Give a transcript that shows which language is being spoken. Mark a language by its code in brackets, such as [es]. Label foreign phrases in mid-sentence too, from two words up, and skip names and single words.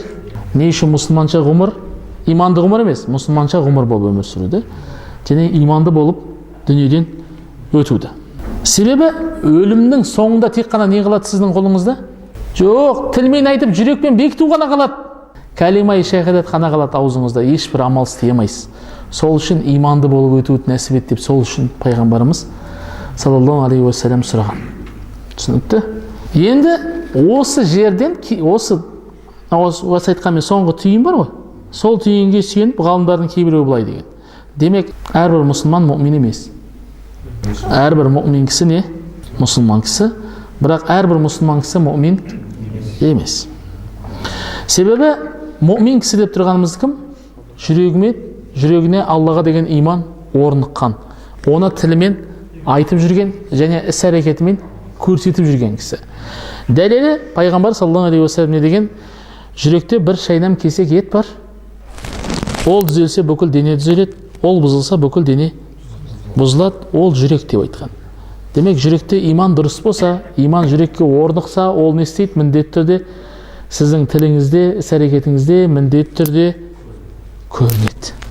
[kk] Не үшін мұсылманша ғұмыр? Иманды ғұмыр емес, мұсылманша ғұмыр болып өмір сүруді, және иманды болып дүниеден өтуді. Себебі өлімнің соңында тек қана не қалады сіздің қолыңызда? Жоқ, тілмен айтып, жүрекпен бекіту ғана қалады. Кәлима-и шахадат қана қалады аузыңызда, ешбір амал істей алмайсыз. Сол үшін иманды болып өтуді нәсіп ет деп, сол үшін пайғамбарымыз [ar] صلى الله عليه وسلم [kk] сұраған. Түсінікті? Енді осы жерден, осы айтқанмен соңғы түйін бар ғой. Сол түйінге сүйеніп ғалымдардың кейбіреуі былай деген. Демек, әрбір мұсылман мұъмин емес. Әрбір мұъмин кісі не? Мұсылман кісі. Бірақ әрбір мұсылман кісі мұъмин емес. Себебі мұъмин кісі деп тұрғанымыз кім? Жүрегіне Аллаға деген иман орныққан. Оны тілімен айтып жүрген және іс-әрекетімен көрсетіп жүрген кісі. Дәлелі пайғамбар [ar] صلى الله عليه وسلم [kk] не деген? Жүректе бір шайнам кесек ет бар. Ол түзелсе бүкіл дене түзеледі, ол бұзылса бүкіл дене бұзылады, ол жүрек деп айтқан. Демек, жүректе иман дұрыс болса, иман жүрекке орнықса, ол не істейді? Міндетті түрде сіздің тіліңізде, іс-әрекетіңізде міндетті түрде көрінеді.